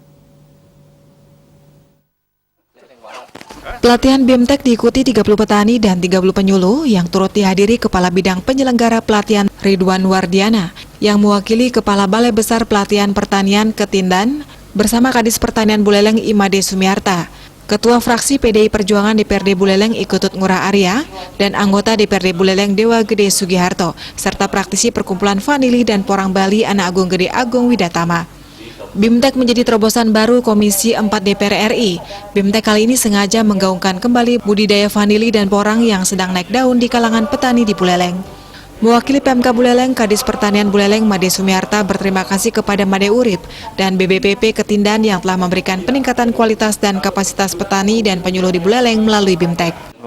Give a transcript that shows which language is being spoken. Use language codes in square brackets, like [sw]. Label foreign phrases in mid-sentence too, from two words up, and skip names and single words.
[id] Pelatihan BIMTEK diikuti 30 petani dan 30 penyuluh yang turut dihadiri Kepala Bidang Penyelenggara Pelatihan Ridwan Wardiana yang mewakili Kepala Balai Besar Pelatihan Pertanian Ketindan bersama Kadis Pertanian Buleleng Imade Sumiarta. Ketua fraksi PDI Perjuangan DPRD Buleleng Ikutut Ngurah Arya dan anggota DPRD Buleleng Dewa Gede Sugiharto serta praktisi Perkumpulan Vanili dan Porang Bali Anak Agung Gede Agung Widatama. BIMTEK menjadi terobosan baru Komisi 4 DPR RI. BIMTEK kali ini sengaja menggaungkan kembali budidaya vanili dan porang yang sedang naik daun di kalangan petani di Buleleng. Mewakili PMK Buleleng, Kadis Pertanian Buleleng Made Sumiarta berterima kasih kepada Made Urip dan BBPP Ketindan yang telah memberikan peningkatan kualitas dan kapasitas petani dan penyuluh di Buleleng melalui BIMTEK.